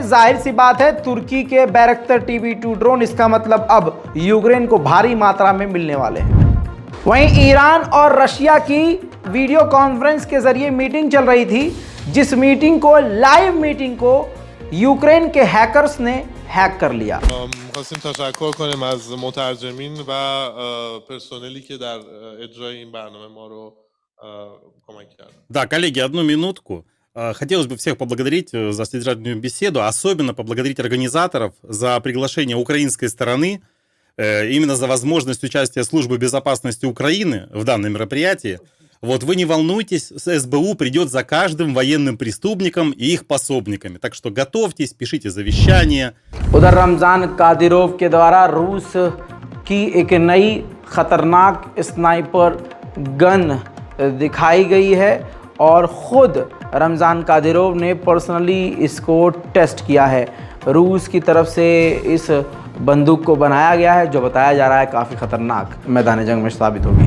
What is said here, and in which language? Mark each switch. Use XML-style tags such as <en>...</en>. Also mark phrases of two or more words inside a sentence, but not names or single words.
<hi>जाहिर सी बात है तुर्की के बैरक्टर TB2 ड्रोन, इसका मतलब अब यूक्रेन को भारी मात्रा में मिलने वाले हैं। वहीं ईरान और रशिया की</hi> <en>video conference</en> <hi>के जरिए मीटिंग चल रही थी, जिस मीटिंग को</hi> <en>live meeting</en> <hi>को यूक्रेन के हैकर्स ने हैक कर लिया।</hi> <fa>خواستیم تشکر کنیم از مترجمین و پرسنلی که در اجرای این برنامه ما رو کمک کردن.</fa> <ru>Да, коллеги, одну минутку. Хотелось бы всех поблагодарить за содержательную беседу, особенно поблагодарить организаторов за приглашение украинской стороны, именно за возможность участия службы безопасности Украины в данном мероприятии. Вот вы не волнуйтесь, СБУ придет за каждым военным преступником и их пособниками. Так что готовьтесь, пишите завещания.</ru> <hi>उधर रमजान कादिरोव के द्वारा रूस की एक नई खतरनाक</hi> <en>sniper gun</en> <hi>दिखाई गई है और ख़ुद रमज़ान कादिरोव ने पर्सनली इसको टेस्ट किया है। रूस की तरफ से इस बंदूक को बनाया गया है जो बताया जा रहा है काफ़ी ख़तरनाक मैदान जंग में साबित होगी।</hi>